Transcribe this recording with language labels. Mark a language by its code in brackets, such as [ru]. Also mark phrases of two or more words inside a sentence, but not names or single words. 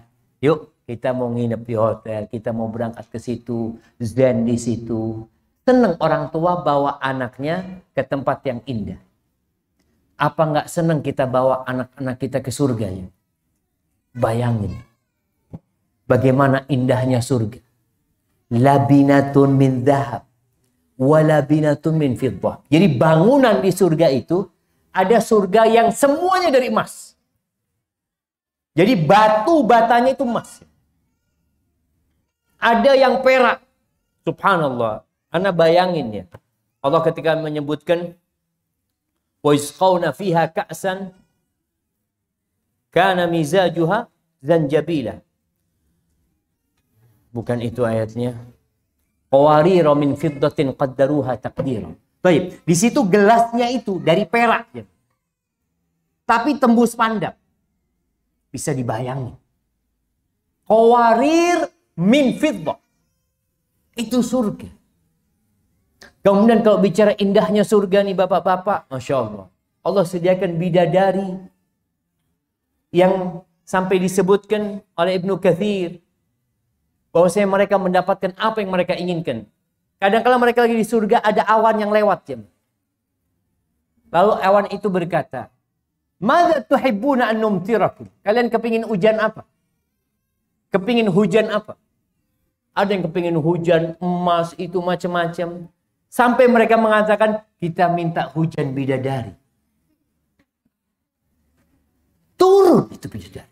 [id] Yuk kita mau nginep di hotel, kita mau berangkat ke situ, zen di situ. Seneng orang tua bawa anaknya ke tempat yang indah. Apa nggak seneng kita bawa anak-anak kita ke surga ya? Bayangin. Bagaimana indahnya surga. [ar] لبنة من ذهب. ولبنة من فضة. [id] Jadi bangunan di surga itu ada surga yang semuanya dari emas. Jadi batu batanya itu emas. Ada yang perak. Subhanallah. Anda bayangin ya. Allah ketika menyebutkan [ar] ويسقون فيها كأسا كان مزاجها زنجبيلا. [id] Bukan itu ayatnya. [ar] قوارير من فضة قدروها تقديرا. [id] Baik, di situ gelasnya itu dari perak ya. Tapi tembus pandang. Bisa dibayangin. [ar] قوارير من فضة. [id] Itu surga. Kemudian kalau bicara indahnya surga nih bapak-bapak, [ar] ما شاء الله. [id] Allah sediakan bidadari yang sampai disebutkan oleh Ibnu Katsir bahwasanya mereka mendapatkan apa yang mereka inginkan. Kadang-kala mereka lagi di surga ada awan yang lewat ya. Lalu awan itu berkata, [ar] "ماذا تحبون أن نمطركم?" [id] Kalian kepingin hujan apa? Kepingin hujan apa? Ada yang kepingin hujan emas itu macam-macam. Sampai mereka mengatakan, kita minta hujan bidadari. Turun itu bidadari.